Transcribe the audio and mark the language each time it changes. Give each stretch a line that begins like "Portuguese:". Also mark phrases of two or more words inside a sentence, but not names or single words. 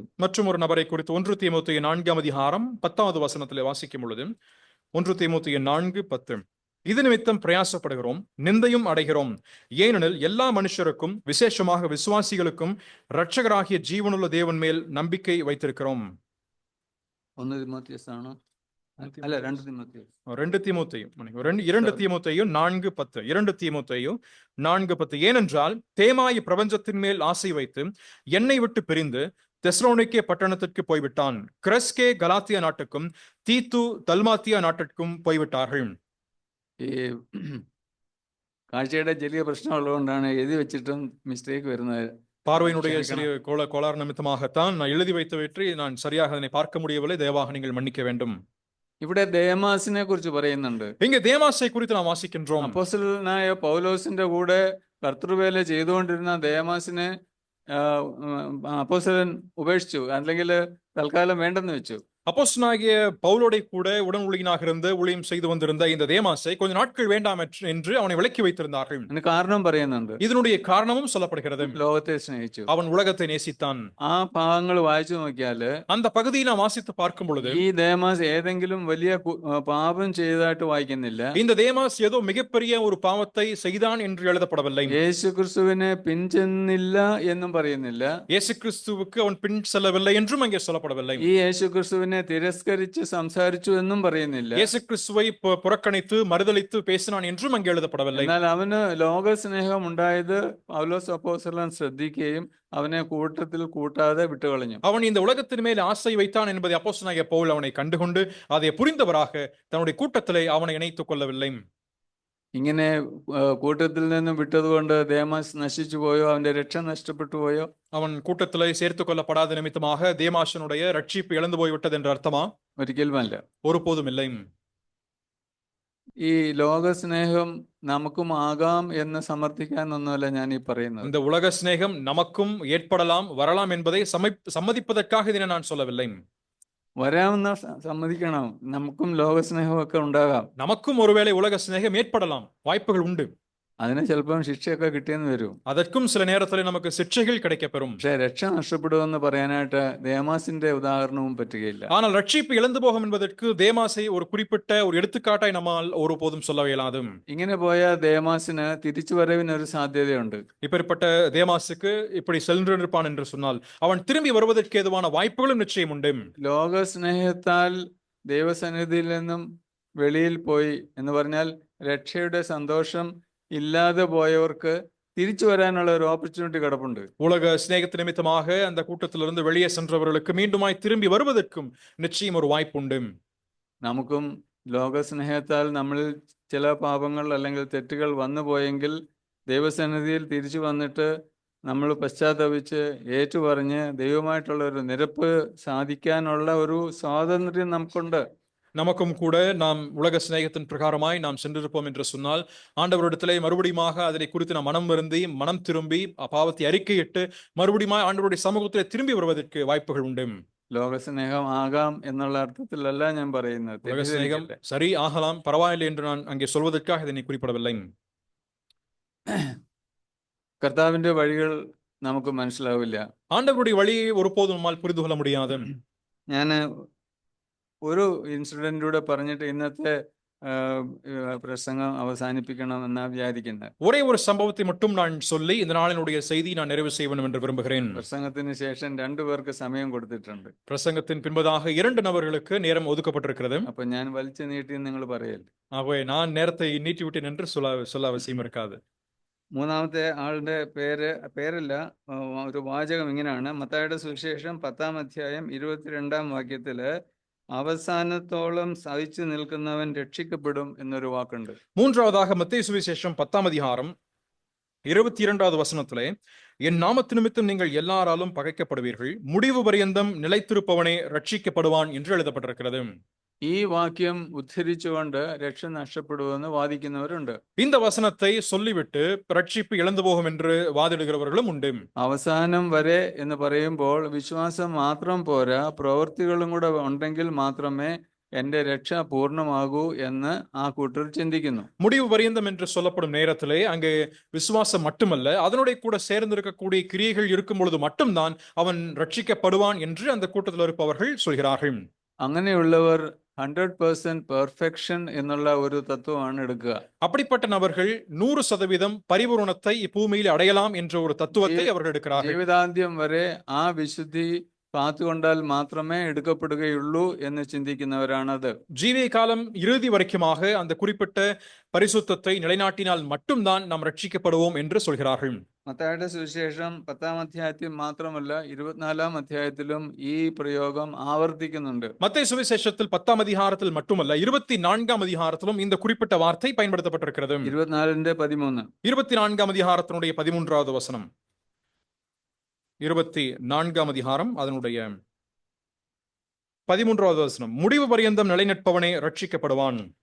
Tamil: மற்றும் ஒரு நபரை குறித்து 1 தீமோத்தேயு 4-ஆம் அதிகாரம் 10வது வசனத்திலே வாசிக்கும் பொழுது 1 தீமோத்தேயு 4:10, இது நிமித்தம் பிரயாசப்படுகிறோம், நிந்தையும் அடைகிறோம். ஏனெனில் எல்லா மனுஷருக்கும் விசேஷமாக விசுவாசிகளுக்கும் இரட்சகராகிய ஜீவனுள்ள தேவன் மேல் நம்பிக்கை வைத்திருக்கிறோம்.
Malayalam: 1 തീമോത്തിയോസ് ആണോ? അല്ല, 2 തീമോത്തിയോസ്.
Tamil: 2 தீமோத்தேயு 4:10. 2 தீமோத்தேயு 4:10. ஏனென்றால் தேமாய் பிரபஞ்சத்தின் மேல் ஆசை வைத்து என்னை விட்டு பிரிந்து தெஸ்ஸலோனிக்கே பட்டணத்திற்கு போய்விட்டான். கிரெஸ்கே கலாத்தியா நாட்டுக்கும் தீத்து தல்மாத்தியா நாட்டிற்கும் போய்விட்டார்கள்.
Malayalam: ഈ കാഴ്ചയുടെ ചെറിയ പ്രശ്നമുള്ളതുകൊണ്ടാണ് എഴുതി വെച്ചിട്ടും മിസ്റ്റേക്ക് വരുന്നത്.
Tamil: பார்வையினுடைய சிறிய கோளாறு நிமித்தமாகத்தான் நான் எழுதி வைத்தவற்றை நான் சரியாக அதனை பார்க்க முடியவில்லை. தயவாக நீங்கள் மன்னிக்க வேண்டும்.
Malayalam: ഇവിടെ ദേമാസിനെ കുറിച്ച് പറയുന്നുണ്ട്.
Tamil: இங்க தேமாசை குறித்து நாம் வாசிக்கின்றோம்.
Malayalam: അപ്പോസ്തലനായ പൗലോസിന്റെ കൂടെ കർത്തൃവേല ചെയ്തുകൊണ്ടിരുന്ന ദേമാസിനെ അപ്പോസ്തലൻ ഉപേക്ഷിച്ചു, അല്ലെങ്കിൽ തൽക്കാലം വേണ്ടെന്ന് വെച്ചു.
Tamil: அப்போஸ்தலனாகிய பவுலோட கூட உடன் ஊழியனாக இருந்து ஊழியம் செய்து வந்திருந்த இந்த தேமாசை கொஞ்ச நாட்கள் வேண்டாம் என்று அவனை விலக்கி வைத்திருந்தார்கள்.
Malayalam: കാരണം പറയുന്നുണ്ട്.
Tamil: இதனுடைய காரணமும் சொல்லப்படுகிறது.
Malayalam: ലോകത്തെ സ്നേഹിച്ചു,
Tamil: அவன் உலகத்தை நேசித்தான்.
Malayalam: ആ ഭാഗങ്ങൾ വായിച്ചു നോക്കിയാല്
Tamil: அந்த பகுதியை நாம் வாசித்து பார்க்கும் பொழுது
Malayalam: ഈ ദേമാസ് ഏതെങ്കിലും വലിയ പാപം ചെയ്തതായിട്ട് വായിക്കുന്നില്ല.
Tamil: இந்த தேமாஸ் ஏதோ மிகப்பெரிய ஒரு பாவத்தை செய்தான் என்று எழுதப்படவில்லை.
Malayalam: യേശു ക്രിസ്തുവിനെ പിൻചെന്നില്ല എന്നും പറയുന്നില്ല.
Tamil: இயேசு கிறிஸ்துவுக்கு அவன் பின் செல்லவில்லை என்றும் அங்கே சொல்லப்படவில்லை.
Malayalam: ഈ യേശു ക്രിസ്തുവിനെ തിരസ്കരിച്ച് സംസാരിച്ചു എന്നും പറയുന്നില്ല.
Tamil: இயேசு கிறிஸ்துவை புறக்கணித்து மறுதலித்து பேசினான் என்றும் அங்கே எழுதப்படவில்லை.
Malayalam: എന്നാൽ അവന് ലോകസ്നേഹം ഉണ്ടായത് പൗലോസ് അപ്പോസ്തലൻ ശ്രദ്ധിക്കുകയും അവനെ കൂട്ടത്തിൽ കൂട്ടാതെ വിട്ടുകളഞ്ഞു.
Tamil: அவன் இந்த உலகத்தின் மேல் ஆசை வைத்தான் என்பதை அப்போஸ்தலனாகிய பவுல் அவனை கண்டுகொண்டு அதை புரிந்தவராக தன்னுடைய கூட்டத்திலே அவனை இணைத்துக் கொள்ளவில்லை.
Malayalam: ഇങ്ങനെ കൂട്ടത്തിൽ നിന്നും വിട്ടതുകൊണ്ട് ദേമാസ് നശിച്ചു പോയോ? അവന്റെ രക്ഷ നഷ്ടപ്പെട്ടു പോയോ?
Tamil: அவன் கூட்டத்திலே சேர்த்துக் கொள்ளப்படாத நிமித்தமாக தேமாசனுடைய ரட்சிப்பு இழந்து போய்விட்டது என்ற அர்த்தமா?
Malayalam: ഒരിക്കലുമല്ല.
Tamil: ஒருபோதும் இல்லை.
Malayalam: ഈ ലോകസ്നേഹം നമുക്കും ആകാം എന്ന് സമർത്ഥിക്കാനൊന്നുമല്ല ഞാൻ ഈ പറയുന്നത്.
Tamil: இந்த உலக சிநேகம் நமக்கும் ஏற்படலாம் வரலாம் என்பதை சம்மதிப்பதற்காக இதனை நான் சொல்லவில்லை.
Malayalam: വരാമെന്ന് സമ്മതിക്കണം. നമുക്കും ലോകസ്നേഹമൊക്കെ ഉണ്ടാകാം.
Tamil: நமக்கும் ஒருவேளை உலக சிநேகம் ஏற்படலாம், வாய்ப்புகள் உண்டு.
Malayalam: അതിന് ചിലപ്പം ശിക്ഷയൊക്കെ കിട്ടിയെന്ന് വരും.
Tamil: அதற்கும் சில நேரத்தில் நமக்கு சிக்ஷைகள் கிடைக்கப்பெறும்.
Malayalam: പക്ഷെ രക്ഷ നഷ്ടപ്പെടുമെന്ന് പറയാനായിട്ട് ദേമാസിന്റെ ഉദാഹരണവും പറ്റുകയില്ല.
Tamil: ஆனால் ரட்சிப்பு இழந்து போகும் என்பதற்கு தேமாசை ஒரு குறிப்பிட்ட ஒரு எடுத்துக்காட்டாய் நம்மால் ஒருபோதும் சொல்ல இயலாது.
Malayalam: ഇങ്ങനെ പോയ ദേമാസിന് തിരിച്ചുവരവിനൊരു സാധ്യതയുണ്ട്.
Tamil: இப்படிப்பட்ட தேமாசுக்கு இப்படி சென்றிருப்பான் என்று சொன்னால் அவன் திரும்பி வருவதற்கு ஏதுவான வாய்ப்புகளும் நிச்சயம் உண்டு.
Malayalam: ലോകസ്നേഹത്താൽ ദൈവസന്നിധിയിൽ നിന്നും വെളിയിൽ പോയി എന്ന് പറഞ്ഞാൽ രക്ഷയുടെ സന്തോഷം ഇല്ലാതെ പോയവർക്ക് തിരിച്ചു വരാനുള്ള ഒരു ഓപ്പർച്യൂണിറ്റി കിടപ്പുണ്ട്.
Tamil: உலக சிநேகத்து நிமித்தமாக அந்த கூட்டத்திலிருந்து வெளியே சென்றவர்களுக்கு மீண்டுமாய் திரும்பி வருவதற்கும் நிச்சயம் ஒரு வாய்ப்பு உண்டு.
Malayalam: നമുക്കും ലോകസ്നേഹത്താൽ നമ്മളിൽ ചില പാപങ്ങൾ അല്ലെങ്കിൽ തെറ്റുകൾ വന്നു പോയെങ്കിൽ ദൈവസന്നിധിയിൽ തിരിച്ചു വന്നിട്ട് നമ്മൾ പശ്ചാത്തപിച്ച് ഏറ്റുപറഞ്ഞ് ദൈവമായിട്ടുള്ള ഒരു നിരപ്പ് സാധിക്കാനുള്ള ഒരു സ്വാതന്ത്ര്യം നമുക്കുണ്ട്.
Tamil: நமக்கும் கூட நாம் உலக சிநேகத்தின் பிரகாரமாய் நாம் சென்றிருப்போம் என்று சொன்னால் ஆண்டவரிடத்திலே மறுபடியுமாக அதனை குறித்து நாம் மனம் வருந்தி மனம் திரும்பி பாவத்தை அறிக்கையிட்டு மறுபடியும் ஆண்டவருடைய சமூகத்திலே திரும்பி வருவதற்கு வாய்ப்புகள் உண்டு.
Malayalam: ലോകസ്നേഹം ആകാം എന്നുള്ള അർത്ഥത്തിലല്ല ഞാൻ പറയുന്നത്.
Tamil: உலக சிநேகம் சரி ஆகலாம், பரவாயில்லை என்று நான் அங்கே சொல்வதற்காக இதனை குறிப்பிடவில்லை.
Malayalam: കർത്താവിന്റെ വഴികൾ നമുക്ക് മനസ്സിലാവില്ല.
Tamil: ஆண்டவருடைய வழியை ஒருபோதும் நம்மால் புரிந்து கொள்ள முடியாது.
Malayalam: ഞാൻ ഒരു ഇൻസിഡന്റിലൂടെ പറഞ്ഞിട്ട് ഇന്നത്തെ പ്രസംഗം അവസാനിപ്പിക്കണം എന്നാ വിചാരിക്കുന്നത്.
Tamil: ஒரே ஒரு சம்பவத்தை மட்டும் நான் சொல்லி இந்த நாளினுடைய செய்தி நான் நிறைவு செய்ய வேண்டும் என்று விரும்புகிறேன்.
Malayalam: പ്രസംഗത്തിന് ശേഷം 2 പേർക്ക് സമയം കൊടുത്തിട്ടുണ്ട്.
Tamil: பிரசங்கத்தின் பின்பதாக 2 நபர்களுக்கு நேரம் ஒதுக்கப்பட்டிருக்கிறது.
Malayalam: അപ്പൊ ഞാൻ വലിച്ചു നീട്ടി നിങ്ങൾ പറയല്ലേ.
Tamil: ஆகவே நான் நேரத்தை நீட்டிவிட்டேன் என்று சொல்ல அவசியம் இருக்காது.
Malayalam: മൂന്നാമത്തെ ആളുടെ പേരല്ല, ഒരു വാചകം ഇങ്ങനെയാണ്. മത്തായിയുടെ സുവിശേഷം 10-ാം അധ്യായം 22-ാം വാക്യത്തില് അവസാനത്തോളം സഹിച്ചു നിൽക്കുന്നവൻ രക്ഷിക്കപ്പെടും എന്നൊരു വാക്കുണ്ട്.
Tamil: மூன்றாவதாக மத்தேயு சுவிசேஷம் 10-ஆம் அதிகாரம் 22வது வசனத்திலே, என் நாமத்து நிமித்தம் நீங்கள் எல்லாராலும் பகைக்கப்படுவீர்கள், முடிவு பரியந்தம் நிலைத்திருப்பவனே ரட்சிக்கப்படுவான் என்று எழுதப்பட்டிருக்கிறது.
Malayalam: ഈ വാക്യം ഉദ്ധരിച്ചുകൊണ്ട് രക്ഷ നഷ്ടപ്പെടുമെന്ന് വാദിക്കുന്നവരുണ്ട്.
Tamil: இந்த വചനத்தை சொல்லிவிட்டு ரட்சிப்பு இழந்து போகும் என்று வாதிடுகிறவர்களும் உண்டு.
Malayalam: അവസാനം വരെ എന്ന് പറയുമ്പോൾ വിശ്വാസം മാത്രം പോരാ, പ്രവൃത്തികളും കൂടെ ഉണ്ടെങ്കിൽ മാത്രമേ എന്റെ രക്ഷ പൂർണ്ണമാകൂ എന്ന് ആ കൂട്ടർ ചിന്തിക്കുന്നു.
Tamil: முடிவு பரியந்தம் என்று சொல்லப்படும் நேரத்திலே அங்கே விசுவாசம் மட்டுமல்ல, அதனுடைய கூட சேர்ந்திருக்கக்கூடிய கிரியைகள் இருக்கும் பொழுது மட்டும்தான் அவன் ரட்சிக்கப்படுவான் என்று அந்த கூட்டத்தில் இருப்பவர்கள் சொல்கிறார்கள்.
Malayalam: അങ്ങനെയുള്ളവർ 100% പെർഫെക്ഷൻ എന്നുള്ള ഒരു തത്വമാണ് എടുക്കുക.
Tamil: அப்படிப்பட்ட நபர்கள் 100% பரிபூரணத்தை இப்பூமியில் அடையலாம் என்ற ஒரு தத்துவத்தை அவர்கள் எடுக்கிறார்கள்.
Malayalam: ജീവിതാന്ത്യം വരെ ആ വിശുദ്ധി കാത്തുകൊണ്ടാൽ മാത്രമേ എടുക്കപ്പെടുകയുള്ളൂ എന്ന് ചിന്തിക്കുന്നവരാണത്.
Tamil: ஜீவிய காலம் இறுதி வரைக்குமாக அந்த குறிப்பிட்ட பரிசுத்தத்தை நிலைநாட்டினால் மட்டும்தான் நாம் ரட்சிக்கப்படுவோம் என்று சொல்கிறார்கள்.
Malayalam: മത്തായിയുടെ സുവിശേഷം 10-ാം അധ്യായത്തിൽ മാത്രമല്ല 24-ാം അധ്യായത്തിലും ഈ പ്രയോഗം ആവർത്തിക്കുന്നുണ്ട്.
Tamil: மத்தேயு சுவிசேஷத்தில் 10-ஆம் அதிகாரத்தில் மட்டுமல்ல 24-ஆம் அதிகாரத்திலும் இந்த குறிப்பிட்ட வார்த்தை பயன்படுத்தப்பட்டிருக்கிறது. 24-13 24-ஆம் அதிகாரத்தினுடைய 13வது வசனம். 24-ஆம் அதிகாரம் அதனுடைய 13வது வசனம், முடிவு பரியந்தம் நிலைநிற்பவனே ரட்சிக்கப்படுவான்.